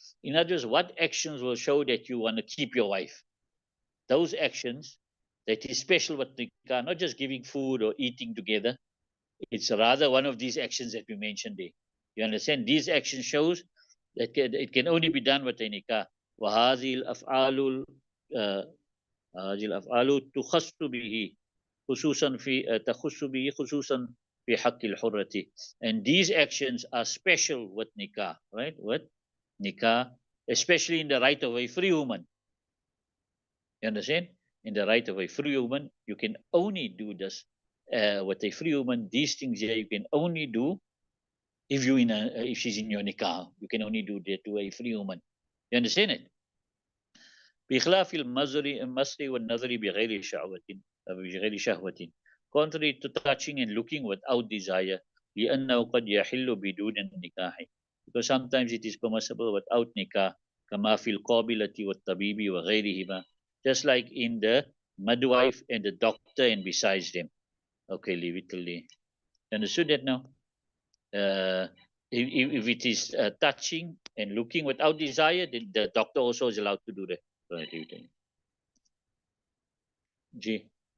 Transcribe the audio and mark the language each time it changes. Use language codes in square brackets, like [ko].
[en] In other words, what actions will show that you want to keep your wife? Those actions that is special with nikah, not just giving food or eating together. It's rather one of these actions that we mentioned there. You understand? These actions shows that it can only be done with a nikah. [ar] وهذه الأفعال هذه الأفعال تخص به خصوصا في تخص به خصوصا في حق الحرة. [en] And these actions are special with nikah, right? With nikah, especially in the right of a free woman. You understand? In the right of a free woman, you can only do this with a free woman. These things here you can only do if if she's in your nikah. You can only do that to a free woman. You understand it? [ar] بخلاف المصر والنظر بغير شهوة. [en] Contrary to touching and looking without desire. [ar] لأنه قد يحل بدون النكاح. [en] Because sometimes it is permissible without nikah. [ar] كما في القابلة والطبيب وغيرهما. [en] Just like in the midwife and the doctor and besides them. Okay, leave it till there. Understood that now? If it is touching and looking without desire, then the doctor also is allowed to do that. Right, G.